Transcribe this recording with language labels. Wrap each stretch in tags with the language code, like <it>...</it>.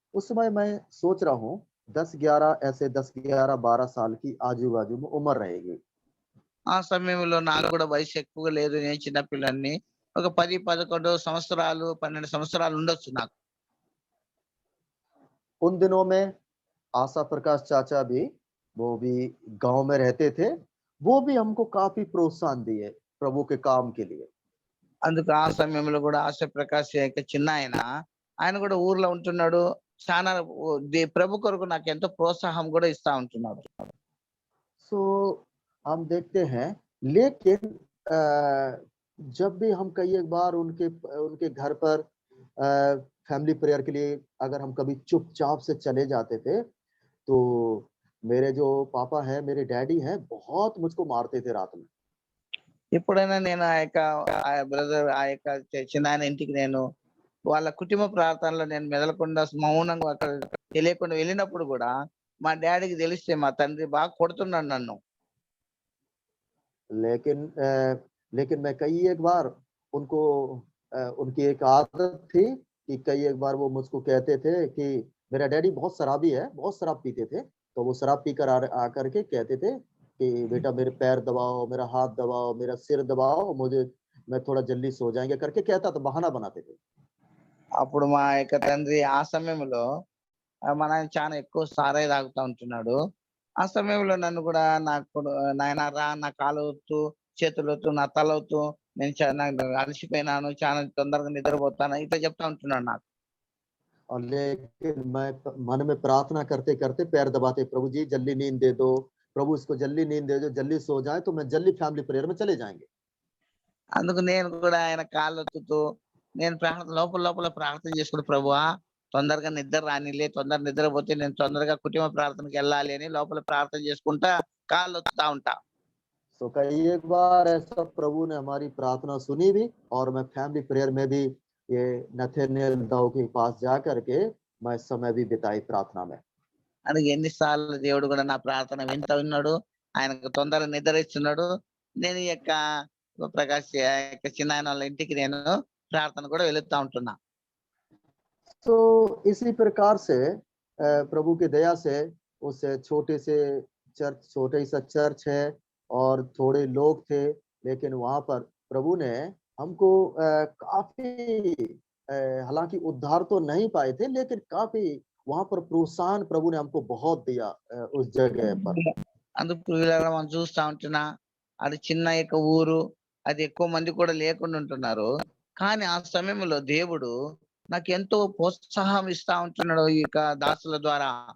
<hi>उस समय मैं सोच रहा हूँ 10-11 साल की आजू बाजू में उम्र रहेगी।</hi> <te>ఆ సమయంలో నాకు కూడా వయసు ఎక్కువగా లేదు. నేను చిన్న పిల్లని. ఒక 10-11 సంవత్సరాలు 12 సంవత్సరాలు ఉండొచ్చు నాకు.</te> <hi>उन दिनों में आशा प्रकाश चाचा भी, वो भी गांव में रहते थे। वो भी हमको काफी प्रोत्साहन दिए प्रभु के काम के लिए।</hi> <te>అందుకు ఆ సమయంలో కూడా ఆశ ప్రకాష్ యొక్క చిన్న ఆయన కూడా ఊర్లో ఉంటున్నాడు. చాలా ప్రభు కొరకు నాకు ఎంతో ప్రోత్సాహం కూడా ఇస్తా ఉంటున్నాడు.</te> <hi>सो हम देखते हैं, लेकिन जब भी हम कई एक बार उनके घर पर फैमिली प्रेयर के लिए अगर हम कभी चुपचाप से चले जाते थे, तो मेरे जो पापा हैं, मेरे डैडी हैं, बहुत मुझको मारते थे रात में।</hi> <te>ఎప్పుడైనా నేను బ్రదర్ చిన్న ఇంటికి నేను వాళ్ళ కుటుంబ ప్రార్థనలో నేను మెదలకుండా మౌనంగా అక్కడ తెలియకుండా వెళ్ళినప్పుడు కూడా మా డాడీకి తెలిస్తే మా తండ్రి బాగా కొడుతున్నాడు నన్ను.</te> <hi>लेकिन मैं कई एक बार उनकी एक आदत थी कि कई एक बार वो मुझको कहते थे कि मेरा डैडी बहुत शराबी है, बहुत शराब पीते थे। तो वो शराब पीकर आकर के कहते थे कि बेटा मेरे पैर दबाओ, मेरा हाथ दबाओ, मेरा सिर दबाओ, मैं थोड़ा जल्दी सो जाएंगे करके कहता था, बहाना बनाते थे।</hi> <te>అప్పుడు మా యొక్క తండ్రి ఆ సమయంలో మా నాయన చాలా ఎక్కువ సారాయి తాగుతా ఉంటున్నాడు. ఆ సమయంలో నన్ను కూడా నాయన రా నా కాలు వత్తు, చేతులు వత్తు, నా తల వత్తు, నేను అలసిపోయినాను, చాలా తొందరగా నిద్రపోతాను ఇట్లా చెప్తా ఉంటున్నాడు నాకు.</te> <hi>और लेकिन मैं मन में प्रार्थना करते करते पैर दबाते, प्रभु जी जल्दी नींद दे दो, प्रभु इसको जल्दी नींद दे दो, जल्दी सो जाए तो मैं जल्दी फैमिली प्रेयर में चले जाएंगे।</hi> <te>అందుకు నేను కూడా ఆయన కాళ్ళు ఒత్తుతూ నేను లోపల ప్రార్థన చేసుకుంటూ ప్రభువా తొందరగా నిద్ర రానిలే, తొందర నిద్రపోతే నేను తొందరగా కుటుంబ ప్రార్థనకి వెళ్ళాలి అని లోపల ప్రార్థన చేసుకుంటా కాళ్ళు ఒత్తుతా ఉంటా.</te> <hi>तो कई एक बार ऐसा प्रभु ने हमारी प्रार्थना सुनी भी, और मैं फैमिली प्रेयर में भी ये नथेनियल दाऊ के पास जा करके मैं समय भी बिताई प्रार्थना में।</hi> <te>అందుకు ఎన్నిసార్లు దేవుడు కూడా నా ప్రార్థన విన్నాడు, ఆయనకు తొందరగా నిద్ర ఇస్తున్నాడు. నేను ఈ యొక్క ప్రకాష్ యొక్క చిన్న వాళ్ళ ఇంటికి నేను ప్రార్థన కూడా వెళుతా ఉంటున్నా.</te> <hi>तो इसी प्रकार से प्रभु की दया से उस छोटे ही सा चर्च है और थोड़े लोग थे, लेकिन वहां पर प्रभु ने हमको काफी हालांकि उद्धार तो नहीं पाए थे, लेकिन काफी वहां पर प्रोत्साहन प्रभु ने हमको बहुत दिया उस जगह पर।</hi> <te>అందుకు వీళ్ళ మనం చూస్తా ఉంటున్నా అది చిన్న యొక్క ఊరు, అది ఎక్కువ మంది కూడా లేకుండా ఉంటున్నారు. కానీ ఆ సమయంలో దేవుడు నాకు ఎంతో ప్రోత్సాహం ఇస్తా ఉంటున్నాడు ఈ యొక్క దాసుల ద్వారా.</te>